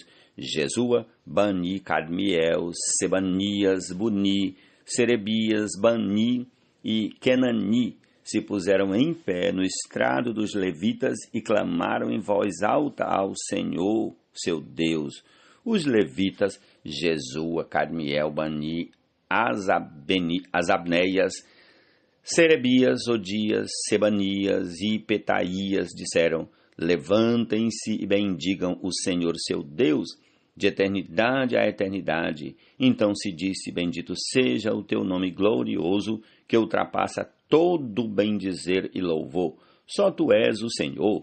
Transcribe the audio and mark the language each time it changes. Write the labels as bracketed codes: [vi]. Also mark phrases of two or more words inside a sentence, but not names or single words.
[pt] Jesua, Bani, Cadmiel, Sebanias, Buni, Serebias, Bani e Kenani se puseram em pé no estrado dos levitas e clamaram em voz alta ao Senhor seu Deus. Os levitas, Jesua, Cadmiel, Bani, Asabneias, Serebias, Odias, Sebanias e Petaías disseram: levantem-se e bendigam o Senhor seu Deus, de eternidade a eternidade. Então se disse: bendito seja o teu nome glorioso, que ultrapassa todo bendizer e louvor. Só tu és o Senhor.